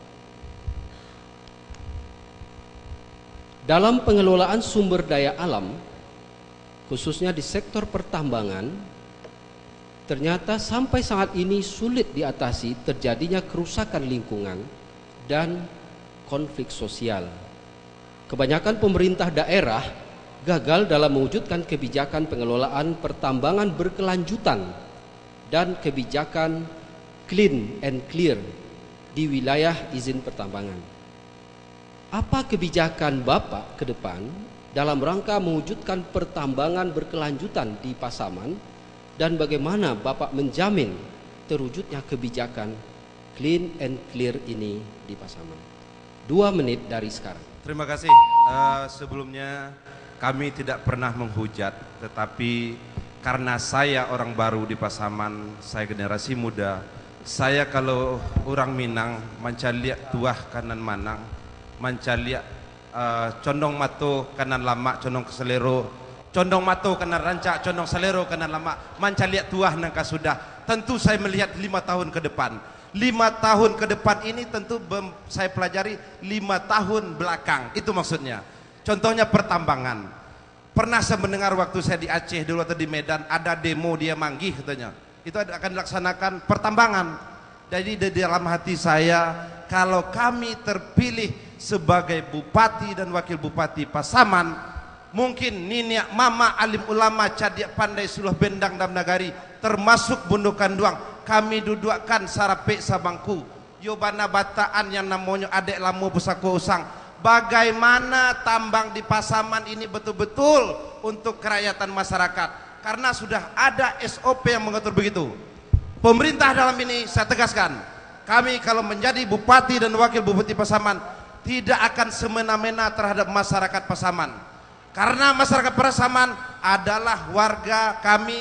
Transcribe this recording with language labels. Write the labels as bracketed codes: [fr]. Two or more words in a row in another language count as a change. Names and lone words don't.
[id] Dalam pengelolaan sumber daya alam, khususnya di sektor pertambangan, ternyata sampai saat ini sulit diatasi terjadinya kerusakan lingkungan dan konflik sosial. Kebanyakan pemerintah daerah gagal dalam mewujudkan kebijakan pengelolaan pertambangan berkelanjutan dan kebijakan [en] clean and clear [id] di wilayah izin pertambangan. Apa kebijakan Bapak ke depan dalam rangka mewujudkan pertambangan berkelanjutan di Pasaman, dan bagaimana Bapak menjamin terwujudnya kebijakan [en] clean and clear [id] ini di Pasaman? 2 menit dari sekarang. Terima kasih. Sebelumnya kami tidak pernah menghujat, tetapi karena saya orang baru di Pasaman, saya generasi muda, saya kalau orang Minang [min] mencaliak tuah kanan manang, mencaliak condong mato kanan lama, condong ke selero, condong mato kanan rancak, condong selero kanan lama, mencaliak tuah nangka sudah. [id] Tentu saya melihat 5 tahun ke depan. 5 tahun ke depan ini tentu saya pelajari 5 tahun belakang. Itu maksudnya. Contohnya pertambangan. Pernah saya mendengar waktu saya di Aceh dulu atau di Medan, ada demo dia manggih katanya. Itu akan dilaksanakan pertambangan. Jadi di dalam hati saya, kalau kami terpilih sebagai bupati dan wakil bupati Pasaman, mungkin [min] niniak mama alim ulama cadiak pandai suluh bendang dam nagari, [id] termasuk [min] bundukan duang, [id] kami dudukkan [min] sarape sabangku yobana bataan yang namanya adek lamu pusako usang. [id] Bagaimana tambang di Pasaman ini betul-betul untuk kerakyatan masyarakat, karena sudah ada SOP yang mengatur begitu. Pemerintah dalam ini saya tegaskan, kami kalau menjadi bupati dan wakil bupati Pasaman tidak akan semena-mena terhadap masyarakat Pasaman, karena masyarakat Pasaman adalah warga kami.